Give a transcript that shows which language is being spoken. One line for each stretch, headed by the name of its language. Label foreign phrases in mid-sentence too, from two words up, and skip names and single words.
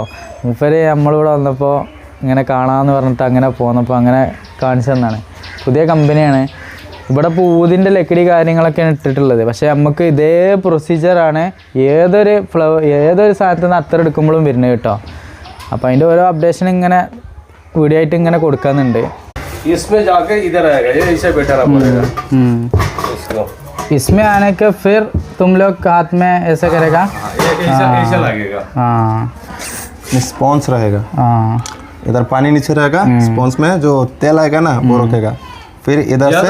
Malayalam: മൂപ്പര് നമ്മളിവിടെ വന്നപ്പോൾ ഇങ്ങനെ കാണാമെന്ന് പറഞ്ഞിട്ട് അങ്ങനെ പോന്നപ്പോൾ അങ്ങനെ കാണിച്ചു തന്നാണ്. പുതിയ കമ്പനിയാണ്. ഇവിടെ ഇപ്പോൾ ഊതിൻ്റെ ലക്കടി കാര്യങ്ങളൊക്കെയാണ് ഇട്ടിട്ടുള്ളത്. പക്ഷേ നമുക്ക് ഇതേ പ്രൊസീജിയറാണ് ഏതൊരു സാധനത്തിൽ നിന്ന് അത്ര എടുക്കുമ്പോഴും വരുന്നത് കേട്ടോ. അപ്പോൾ അതിൻ്റെ ഓരോ അപ്ഡേഷൻ ഇങ്ങനെ വീഡിയോ ആയിട്ട് ഇങ്ങനെ കൊടുക്കുന്നുണ്ട്.
Hindi: इसमें आने के फिर तुम लोग हाथ में ऐसा करेगा, ऐसा लगेगा। हाँ स्पॉन्स रहेगा, इधर पानी नीचे रहेगा, स्पॉन्स में जो तेल आएगा ना वो रुकेगा, फिर इधर से